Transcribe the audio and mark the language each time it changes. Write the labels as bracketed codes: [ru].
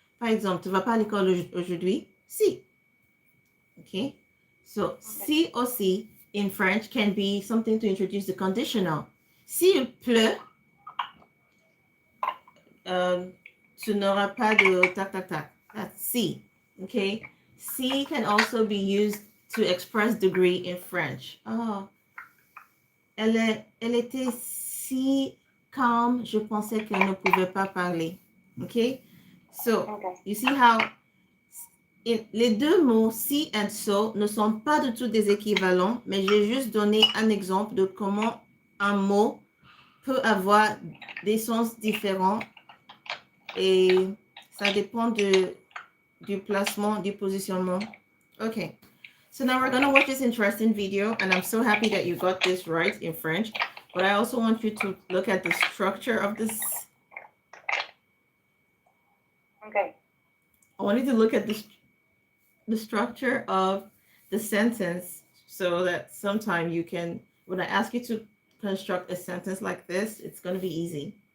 [fr] Par exemple, tu vas pas à l'école aujourd'hui? Si. Okay. [en] So, si aussi in French can be something to introduce the conditional. [fr] S'il pleut, tu n'auras pas de tac tac tac. [en] That's si. Okay. Si can also be used to express degree in French. [fr] Oh, elle était si calme, je pensais qu'elle ne pouvait pas parler. Okay. [en] So, you see how [fr] les deux mots si [en] and so [fr] ne sont pas du tout des équivalents, mais j'ai juste donné un exemple de comment un mot peut avoir des sens différents et ça dépend du placement, du positionnement. [en] Okay, so now we're going to watch this interesting video, and I'm so happy that you got this right in French, but I also want you to look at the structure of this. Okay. I want you to look at the structure of the sentence so that sometime you can, when I ask you to construct a sentence like this, it's going to be easy.